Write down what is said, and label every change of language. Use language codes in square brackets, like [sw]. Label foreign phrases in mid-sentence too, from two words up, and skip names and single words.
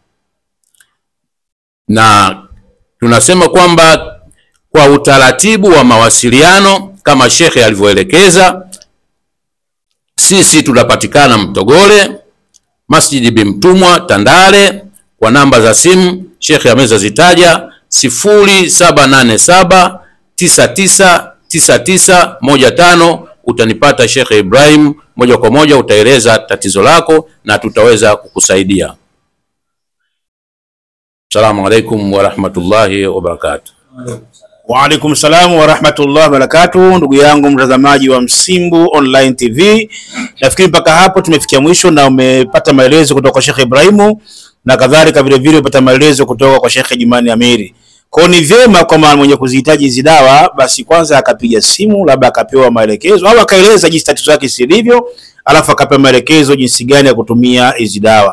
[sw] Na tunasema kwamba kwa utaratibu wa mawasiliano kama shekhe alivyoelekeza, sisi tunapatikana Mtogole, Masjidi Bimtumwa, Tandale. Kwa namba za simu shekhe ameweza zitaja 0787 999915. Utanipata Shekhe Ibrahim moja kwa moja, utaeleza tatizo lako na tutaweza kukusaidia. [ar] السلام عليكم ورحمة الله وبركاته. وعليكم السلام ورحمة الله وبركاته. [sw] Ndugu yangu mtazamaji wa Msimbu Online TV, nafikiri mpaka hapo tumefikia mwisho na umepata maelezo kutoka kwa Shekhe Ibrahimu, na kadhalika vile vile umepata maelezo kutoka kwa Shekhe Jumani Amiri. Kwa ni vyema kama mwenye kuzihitaji hizi dawa basi kwanza akapiga simu, labda akapewa maelekezo au akaeleza jinsi tatizo lake silivyo, alafu akapewa maelekezo jinsi gani ya kutumia hizi dawa.